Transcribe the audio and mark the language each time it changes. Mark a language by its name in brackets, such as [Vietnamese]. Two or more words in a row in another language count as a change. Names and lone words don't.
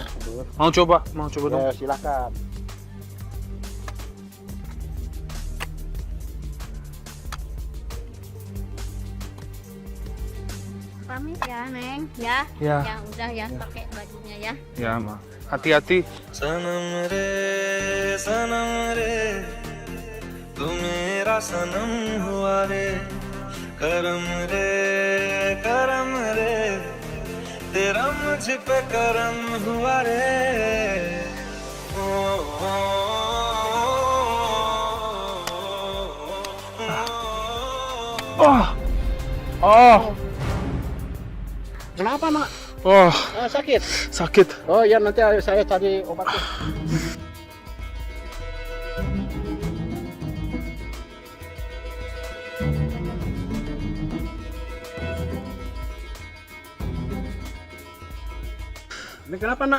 [Indonesian] Mau coba? Mau coba dong? Ya silakan. Pamit ya, Neng. Ya. Ya. Ya udah ya, pakai bajunya ya. Ya, Ma. Hati-hati. [Hindi] सनम रे तू मेरा सनम हुआ रे करम रे तेरा मुझ पे करम हुआ रे ओ, ओ, Oh, oh, [Indonesian] Kenapa mak? oh, Sakit. sakit. Oh ya nanti saya cari obatnya. Ini kenapa nak?